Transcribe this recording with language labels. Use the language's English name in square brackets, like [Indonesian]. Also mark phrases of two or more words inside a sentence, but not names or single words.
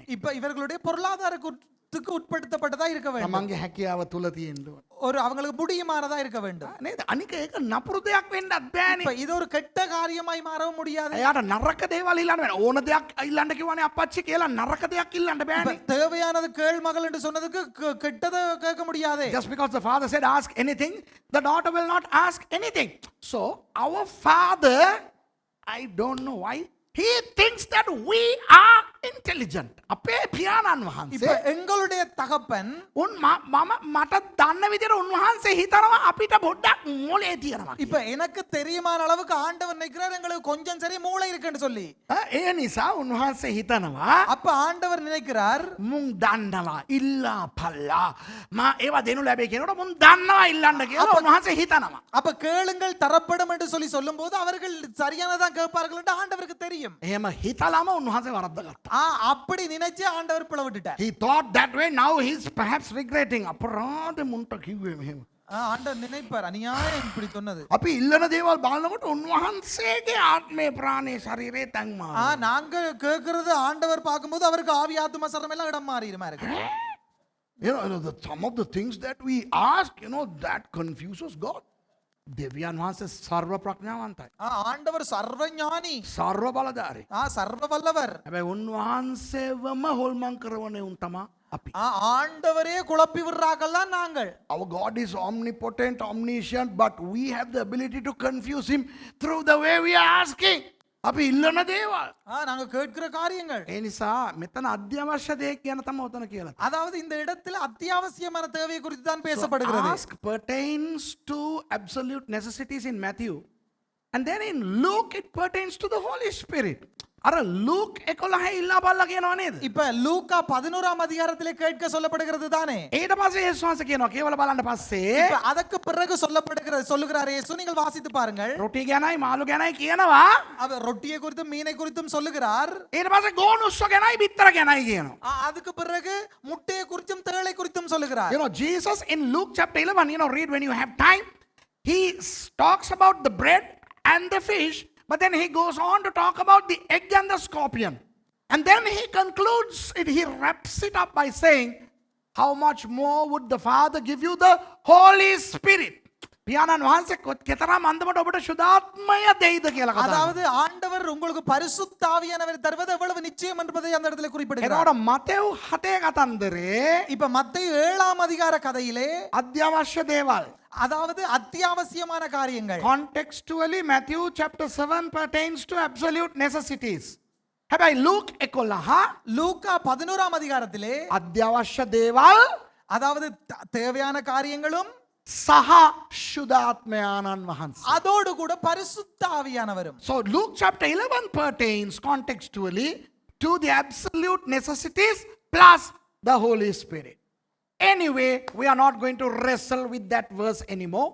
[Tamil] இப்ப இவர்களுடைய பொருளாதாரத்துக்கு உட்படுத்தப்பட்டதா இருக்க வேண்டும். [Sinhala] තමන්ගේ හැකියාව තුල තියෙන්න ඕනේ. [Tamil] ஒரு அவங்களுக்கு முடியுமானதா இருக்க வேண்டும். [Sinhala] නේද? අනික ඒක නපුරු දෙයක් වෙන්නත් බෑනේ. [Tamil] இப்ப இது ஒரு கெட்ட காரியமாய் மாறவும் முடியாது. [Sinhala] එයාට නරක දේවල් ඉල්ලන්න බෑ. ඕන දෙයක් ඉල්ලන්න කිව්වනේ අපච්චි කියලා නරක දෙයක් ඉල්ලන්න இப்ப බෑනේ. [Tamil] தேவையானது கேள் மகள் என்று சொன்னதுக்கு கெட்டதை கேட்க முடியாது. [English] Just because the father said ask anything, the daughter will not ask anything. So our father, I don't know why, he thinks that we are intelligent. [Sinhala] අපේ පියාණන් இப்ப වහන්සේ [Tamil] எங்களுடைய தகப்பன் [Sinhala] මම මට දන්න විදිහට උන්වහන්සේ හිතනවා අපිට පොඩ්ඩක් මොලේ තියෙනවා. [Tamil] இப்ப எனக்கு தெரியுமான அளவுக்கு ஆண்டவர் நினைக்கிறார் எங்களுக்கு கொஞ்சம் சரி மூளை இருக்குன்னு சொல்லி. [Sinhala] ඒ නිසා උන්වහන්සේ හිතනවා [Tamil] அப்ப ஆண்டவர் நினைக்கிறார் [Sinhala] මුන් දන්නවා ඉල්ලා පල්ලා මා ඒවා දෙනු ලැබේ කියනකොට මුන් දන්නවා ඉල්ලන්න කියලා උන්වහන්සේ හිතනවා. [Tamil] அப்ப கேளுங்கள் தரப்படும் என்று சொல்லி சொல்லும்போது அவர்கள் சரியானதான் கேட்பார்கள் என்று ஆண்டவருக்கு தெரியும். [Sinhala] එහෙම හිතලාම උන්වහන්සේ වරද්දගත්තා. [Tamil] அப்படி நினைச்சு ஆண்டவர் பிள விட்டுட்டார். [English] He thought that way. Now he's perhaps regretting. [Sinhala] අපරාධ මුන්ට කිව්වේ මෙහෙම. [Tamil] ஆண்டவர் நினைப்பார் அநியாயம் இப்படி சொன்னது. [Sinhala] අපි ඉල්ලන දේවල් බලනකොට උන්වහන්සේගේ ආත්මේ ප්‍රාණේ ශරීරේ තැන් මාරු. [Tamil] நாங்க கேட்கறது ஆண்டவர் பார்க்கும்போது அவருக்கு ஆவி ஆத்தும சரம் எல்லாம் இடம் மாறிடுமா இருக்கு. [English] You know, some of the things that we ask, you know, that confuses God. [Sinhala] දෙවියන් වහන්සේ සර්ව ප්‍රඥාවන්තයි. [Tamil] ஆண்டவர் சர்வஞானி, [Sinhala] සර්ව බලධාරී. [Tamil] சர்வ வல்லவர். [Sinhala] හැබැයි උන්වහන්සේවම හොල්මන් කරවන උන් තමා අපි. [Tamil] ஆண்டவரே குழப்பி விடுறார்கள் தான் நாங்கள். [English] Our God is omnipotent, omniscient, but we have the ability to confuse him through the way we are asking. [Sinhala] අපි ඉල්ලන දේවල්. [Tamil] நாங்க கேட்கிற காரியங்கள். [Sinhala] ඒ නිසා මෙතන අත්‍යවශ්‍ය දෙයක් ගැන තමයි උතන කියලා. [Tamil] அதாவது இந்த இடத்துல அத்தியாவசியமான தேவை குறித்து தான் பேசப்படுகிறது. [English] Ask pertains to absolute necessities in Matthew. And then in Luke it pertains to the Holy Spirit. [Sinhala] අර ලූක් 11 ඉල්ලා බලලා කියනවා නේද? [Tamil] இப்ப லூக்கா 11ஆம் அதிகாரத்திலே கேட்க சொல்லப்படுகிறது தானே. [Sinhala] ඊට පස්සේ යේසුස් වහන්සේ කියනවා கேවල බලන්න පස්සේ [Tamil] இப்ப அதற்கு பிறகு சொல்லுகிறார் இயேசு. நீங்கள் வாசித்து பாருங்கள். [Sinhala] රොටි ගැනයි මාළු ගැනයි කියනවා. [Tamil] அவர் ரொட்டியை குறித்தும் மீனை குறித்தும் சொல்லுகிறார். [Sinhala] ඊට පස්සේ ගෝනුස්ස ගැනයි බිත්තර ගැනයි කියනවා. [Tamil] அதுக்கு பிறகு முட்டையை குறித்தும் தேளை குறித்தும் சொல்லுகிறார். [English] You know, Jesus in Luke chapter 11, read when you have time, he talks about the bread and the fish, but then he goes on to talk about the egg and the scorpion. And then he concludes it, he wraps it up by saying, how much more would the Father give you the Holy Spirit? [Sinhala] පියාණන් වහන්සේ කෙතරම් අන්දමට ඔබට සුදාත්මය දෙයිද කියලා කතා. [Tamil] அதாவது ஆண்டவர் உங்களுக்கு பரிசுத்த ஆவியானவரை தருவது எவ்வளவு நிச்சயம் என்பதை அந்த இடத்துல குறிப்பிடுகிறார். [Sinhala] එතකොට මතෙව් 7 කතන්දරේ [Tamil] இப்ப மத்தேயு 7ஆம் அதிகார கதையிலே [Sinhala] අත්‍යවශ්‍ය දේවල්. [Tamil] அதாவது அத்தியாவசியமான காரியங்கள். [English] Contextually Matthew chapter 7 pertains to absolute necessities. [Sinhala] හැබැයි Luke 11 [Tamil] லூக்கா 11ஆம் அதிகாரத்திலே [Sinhala] අත්‍යවශ්‍ය දේවල් [Tamil] அதாவது தேவையான காரியங்களும் [Sinhala] සහ ශුද්ධාත්මයාණන් වහන්සේ. [Tamil] அதோடு கூட பரிசுத்த ஆவியானவரும். [English] So Luke chapter 11 pertains contextually to the absolute necessities plus the Holy Spirit. Anyway, we are not going to wrestle with that verse anymore.